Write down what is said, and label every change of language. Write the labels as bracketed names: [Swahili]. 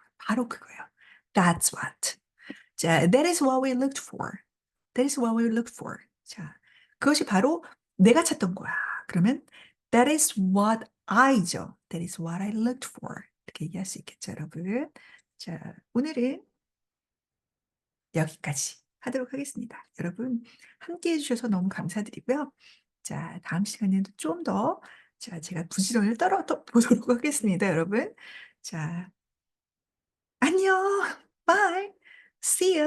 [Korean] 바로 그거예요. [English] That's what. 자, that is what we looked for. That is what we looked for. [Korean] 자, 그것이 바로 내가 찾던 거야. 그러면 [English] that is what I죠. That is what I looked for. [Korean] 이렇게 얘기할 수 있겠죠, 여러분. 자, 오늘은 여기까지 하도록 하겠습니다. 여러분, 함께 해주셔서 너무 감사드리고요. 자, 다음 시간에도 좀 더, 자, 제가 부지런히 떨어 보도록 하겠습니다, 여러분. 자, 안녕. [English] Bye. See you.